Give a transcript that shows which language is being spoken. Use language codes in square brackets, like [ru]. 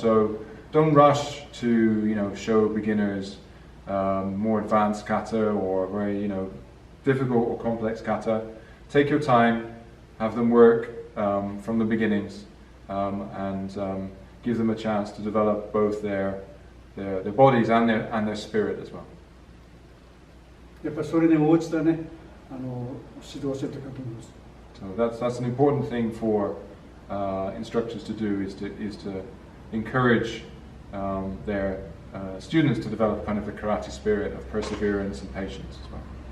[en] So don't rush to show beginners more advanced kata or very difficult or complex kata. Take your time, have them work from the beginnings, and give them a chance to develop both their bodies and their spirit as well. [ja] やっぱりそれに応じたね、指導をしていたかと思います。 [en] So that's an important thing for instructors to do is to encourage their students to develop kind of the karate spirit of perseverance and patience as well.